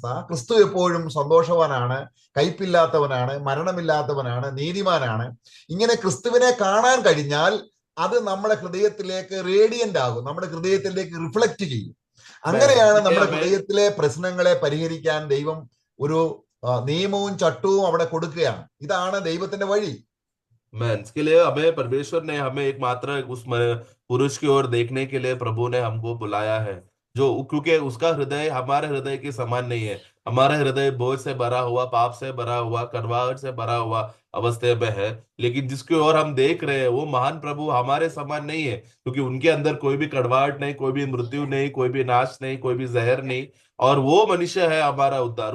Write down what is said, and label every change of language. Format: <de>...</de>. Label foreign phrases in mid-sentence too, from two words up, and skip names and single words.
<ml>ക്രിസ്തു എപ്പോഴും സന്തോഷവാനാണ്, കയ്പില്ലാത്തവനാണ്, മരണമില്ലാത്തവനാണ്, നീതിമാനാണ്. ഇങ്ങനെ ക്രിസ്തുവിനെ കാണാൻ കഴിഞ്ഞാൽ അത് നമ്മുടെ ഹൃദയത്തിലേക്ക് റേഡിയന്റ് ആകും, നമ്മുടെ ഹൃദയത്തിലേക്ക് റിഫ്ലക്ട് ചെയ്യും. അങ്ങനെയാണ് നമ്മുടെ ഹൃദയത്തിലെ പ്രശ്നങ്ങളെ പരിഹരിക്കാൻ ദൈവം ഒരു നിയമവും ചട്ടവും അവിടെ കൊടുക്കുകയാണ്. ഇതാണ് ദൈവത്തിന്റെ വഴി.</ml> <hi>इसके लिए हमें परमेश्वर ने हमें एक मात्र उस पुरुष की ओर देखने के लिए प्रभु ने हमको बुलाया है, जो क्योंकि उसका हृदय हमारे हृदय के समान नहीं है। हमारा हृदय बोझ से भरा हुआ, पाप से भरा हुआ, कड़वाहट से भरा हुआ अवस्था में है, लेकिन जिसकी ओर हम देख रहे हैं वो महान प्रभु हमारे समान नहीं है, क्योंकि उनके अंदर कोई भी कड़वाहट नहीं, कोई भी मृत्यु नहीं, कोई भी नाश नहीं, कोई भी जहर नहीं, और वो मनुष्य है हमारा उद्धार।</hi>